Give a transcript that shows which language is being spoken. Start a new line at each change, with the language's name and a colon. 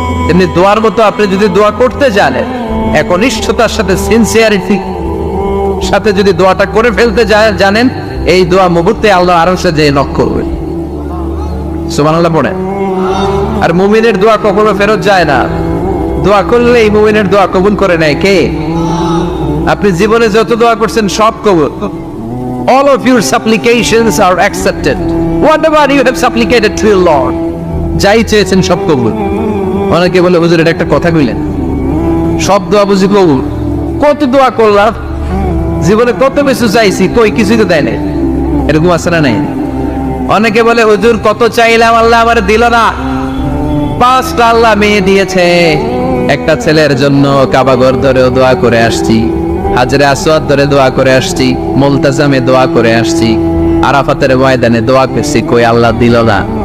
Bangla: এমনি দোয়ার মতো আপনি যদি দোয়া করতে জানেন, একনিষ্ঠতার সাথে সিনসিয়ারিটি সাথে যদি দোয়াটা করে ফেলতে জানেন, এই দোয়া মুহূর্তে আল্লাহ আরশে যেয়ে নক করবে। সুবহানাল্লাহ পড়ে। আর মুমিনের দোয়া কখনো ফেরত যায় না। দোয়া করলে এই মুমিনের দোয়া কবুল করে নেয় কে? আপনি জীবনে যত দোয়া করছেন সব কবুল।
English: All of your supplications are accepted. Whatever you have supplicated to your Lord,
Bangla: যাই চেয়েছেন সব কবুল। অনেকে বলে হুজুর এটা একটা কথা কইলেন, সব দোয়া বুঝি কবুল? কত দোয়া করলাম, জীবনে কত কিছু চাইছি, কই কিছুই তো দেয় নাই। এরকম আছে না নাই? অনেকে বলে হুজুর কত চাইলাম আল্লাহ আমার দিল না। 5টা আল্লাহ মেয়ে দিয়েছে, একটা ছেলের জন্য কাবাঘর ধরেও দোয়া করে আসছি, হাজরে আসওয়াদ ধরে দোয়া করে আসছি, মুলতাজামে দোয়া করে আসছি, আরাফাতের ময়দানে দোয়া করছি, কই আল্লাহ দিল না।